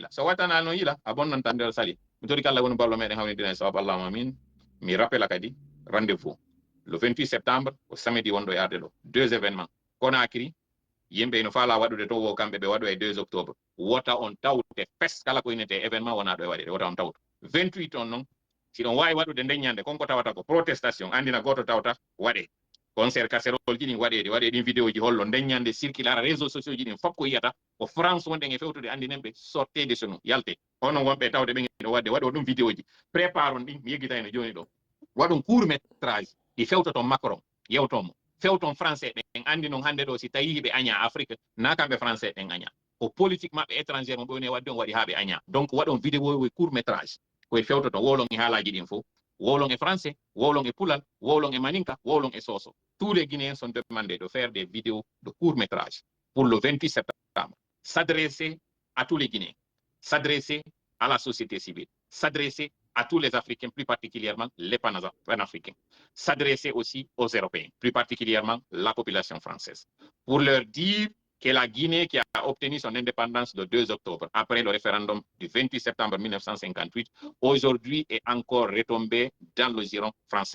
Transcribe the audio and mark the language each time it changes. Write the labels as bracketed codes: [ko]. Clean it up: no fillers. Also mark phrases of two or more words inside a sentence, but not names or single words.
[ff] yila so watana no yila abon nan tandel sali mutori kala woni ballo meden hawni dina so Allah mamin mi rappela kadi [fr] rendez-vous le 28 septembre au samedi [ff] wondo yarde do [fr] deux événements [ff] Conakry yimbe no fala wadude to wo kambe be wadu e 2 octobre wota on tawte fes kala ko inete événement wona do e wadi wota on tawto 28 on non si don wawi wadude ndeññande konko tawata ko protestation andina goto tawta wade [fr] concert casserole [ff] ji ɗin waɗe ɗin vidéo ji hollo ndeññande circular [fr] réseaux sociaux [ff] ji ɗin fof ko yiyata ko France wonde e fewtude andinen ɓe [fr] sortez de chez nous [ff] yalte onon wonɓe tawde ɓe ɗo wadde waɗo ɗum vidéo ji prépare on ɗin mi yeggitayno joni ɗo waɗum [fr] court métrage [ff] ɗi fewtoton Macron yewtomo fewton français ɗen andi non hannde ɗo si tawi ɓe aña Afrique na kamɓe français ɗen aña ko politique maɓɓe étrangère mo ɓewni wadde on waɗi haa ɓe aña donc waɗon vidéo e [fr] court métrage [ff] koye fewtoton wolon e haalaji ɗin fof wolon e français wolon e pulal wolon e maninka wolon e soso [fr] tous les Guinéens sont demandés de faire des vidéos de court métrage pour le 28 septembre s'adresser à tous les Guinéens s'adresser à la société civile s'adresser à tous les Africains, plus particulièrement les panafricains, s'adresser aussi aux Européens, plus particulièrement la population française, pour leur dire que la Guinée qui a obtenu son indépendance le 2 octobre, après le référendum du 28 septembre 1958, aujourd'hui est encore retombée dans le giron français.